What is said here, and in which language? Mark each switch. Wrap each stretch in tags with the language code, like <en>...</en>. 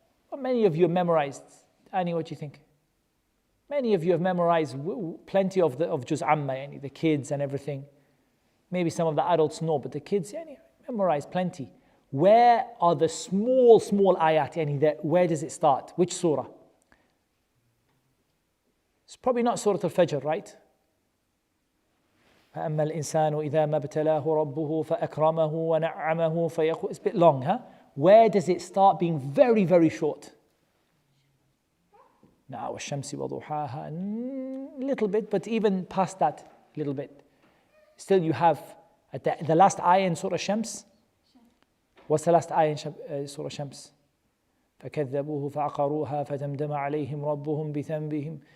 <en>Well, many of you have memorized. Annie, what do you think? Many of you have memorized plenty of Juz Amma, the kids and everything. Maybe some of the adults know, but the kids memorize plenty. Where are the small ayat? Where does it start? Which surah? It's probably not Surah al-Fajr, right?</en> <ar>فأما الإنسان إذا ما ابتلاه ربه فأكرمه ونعمه فيقول.</ar> <en>It's a bit long, huh? Where does it start being very, very short? Now, والشمس وضحاها, a little bit, but even past that, a little bit. Still, you have at the last ayah in Surah Shams. What's the last ayah in Surah Shams?</en> <ar>فكذبوه فعقروها فتمدم عليهم ربهم بذنبهم.</ar>